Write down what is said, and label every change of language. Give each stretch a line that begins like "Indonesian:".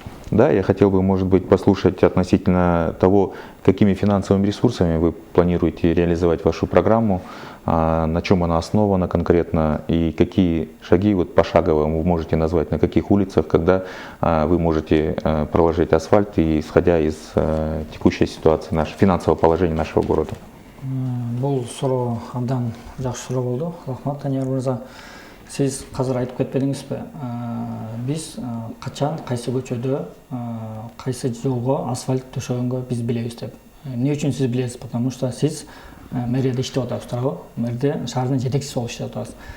Russian: Да, я хотел бы, может быть, послушать относительно того, какими финансовыми ресурсами вы планируете реализовать вашу программу, на чем она основана конкретно и какие шаги пошагово вы можете назвать, на каких улицах, когда вы можете проложить асфальт, и исходя из текущей ситуации, финансового положения нашего города.
Kyrgyz: Бұл суроо абдан жакшы суроо болду. Рахмат, Данияр мырза. Сиз қазір айтып кетпедіңізбі, біз қачан, қайсы көчөдө, қайсы жолго асфальт төшөгөнгө біз билебиз деп. Не үчүн сиз билесиз?
Russian: Потому что
Kyrgyz: сиз мэрияда иштеп атасыз, туурабы? Мэрде шаардын жетекчиси болуп иштеп атасыз.